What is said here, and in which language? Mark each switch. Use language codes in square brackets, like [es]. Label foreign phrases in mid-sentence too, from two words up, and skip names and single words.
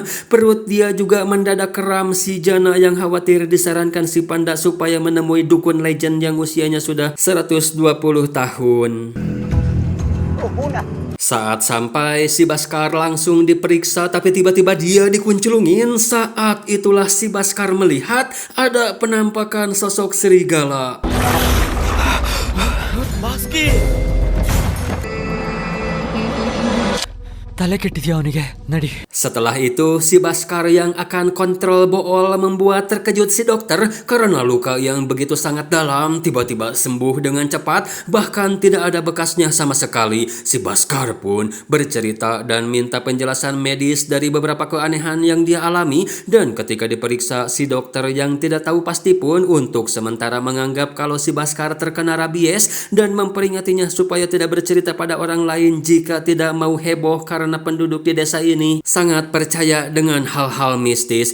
[id] Perut dia juga mendadak kram. Si Jana yang khawatir disarankan si panda supaya menemui dukun legend yang usianya sudah 120 tahun. Saat sampai, si Baskar langsung diperiksa, tapi tiba-tiba dia dikunculungin. Saat itulah si Baskar melihat ada penampakan sosok serigala. [kn] ಬಾಸ್ಕಿ ತಲೆ ಕೆಟ್ಟಿದ್ಯಾ ಅವನಿಗೆ ನಡಿ. [id] Setelah itu, si Baskar yang akan kontrol bool membuat terkejut si dokter karena luka yang begitu sangat dalam tiba-tiba sembuh dengan cepat, bahkan tidak ada bekasnya sama sekali. Si Baskar pun bercerita dan minta penjelasan medis dari beberapa keanehan yang dia alami, dan ketika diperiksa, si dokter yang tidak tahu pasti pun untuk sementara menganggap kalau si Baskar terkena rabies dan memperingatinya supaya tidak bercerita pada orang lain jika tidak mau heboh karena penduduk di desa ini sangat percaya dengan hal-hal mistis.